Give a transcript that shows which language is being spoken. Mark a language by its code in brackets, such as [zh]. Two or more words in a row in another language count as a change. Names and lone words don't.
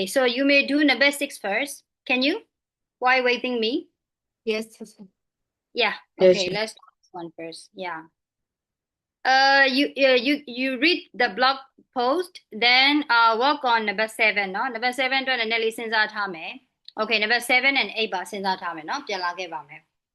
[en] So you may do number 6 first. Can you? Why waiting me? Yes. Yeah. Yes, Okay. sure. Let's do this one first. Yeah. You read the blog post, then work on number 7. No, number 7 to analysis [my] စဉ်းစားထားမယ်. [en] Okay, number 7 and 8 [my] ပါစဉ်းစားထားမယ်နော်ပြန်လာခဲ့ပါမယ်